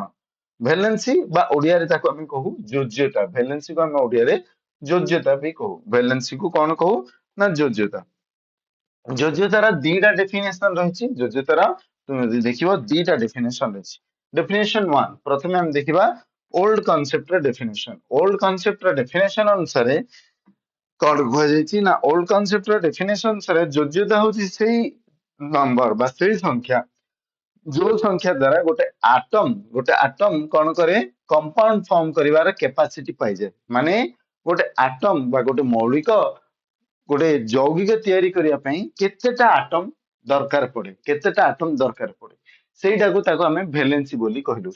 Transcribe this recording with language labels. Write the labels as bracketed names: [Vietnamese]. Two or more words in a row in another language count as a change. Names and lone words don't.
[Odia] ଭ୍ୟାଲେନ୍ସି ବା ଓଡିଆରେ ତାକୁ ଆମେ କହୁ ଯୋଜ୍ୟତା। ଭ୍ୟାଲେନ୍ସି କୁ ଆମେ ଓଡିଆରେ ଯୋଜ୍ୟତା ବି କହୁ। ଭ୍ୟାଲେନ୍ସି କୁ କଣ କହୁ ନା ଯୋଜ୍ୟତା। ଯୋଜ୍ୟତାର ଦିଟା ଡେଫିନେସନ ରହିଛି। ଯୋଜ୍ୟତାର ତୁମେ ଯଦି ଦେଖିବ ଦିଟା ଡେଫିନେସନ ରହିଛି। ଡେଫିନେସନ 1 ପ୍ରଥମେ ଆମେ ଦେଖିବା [English] old concept [Odia] ର ଡେଫିନେସନ। [English] old concept [Odia] ର ଡେଫିନେସନ ଅନୁସାରେ କଣ କୁହାଯାଇଛି ନା [English] old concept [Odia] ର ଡେଫିନେସନ ଅନୁସାରେ ଯୋଜ୍ୟତା ହଉଛି ସେଇ ନମ୍ବର ବା ସେଇ ସଂଖ୍ୟା ଯୋଉ ସଂଖ୍ୟା ଦ୍ୱାରା ଗୋଟେ ଆଟମ କଣ କରେ, [English] compound form [Odia] କରିବାର କେପାସିଟି ପାଇଯାଏ। ମାନେ ଗୋଟେ ଆଟମ ବା ଗୋଟେ ମୌଳିକ, ଗୋଟେ ଯୌଗିକ ତିଆରି କରିବା ପାଇଁ କେତେଟା ଆଟମ ଦରକାର ପଡେ, କେତେଟା ଆଟମ ଦରକାର ପଡେ, ସେଇଟାକୁ ତାକୁ ଆମେ ଭେଲେନ୍ସି ବୋଲି କହିଲୁ।